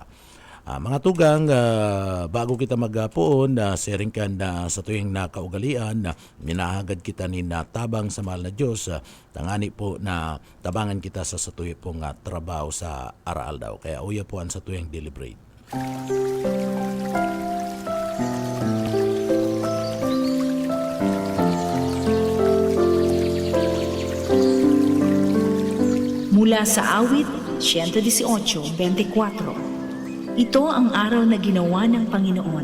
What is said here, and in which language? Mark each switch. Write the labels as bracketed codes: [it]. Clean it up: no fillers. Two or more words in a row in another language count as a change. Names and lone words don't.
[bik] Mga tugang, bago kita magpoon, sharing ka na sa tuyong nakaugalian, minahagad kita ni tabang sa mahal na Diyos, tangani po na tabangan kita sa tuyong pong trabaho sa aral daw. Kaya uya po ang sa tuyong deliberate. [tl] Mula sa awit 118:24. Ito ang araw na ginawa ng Panginoon.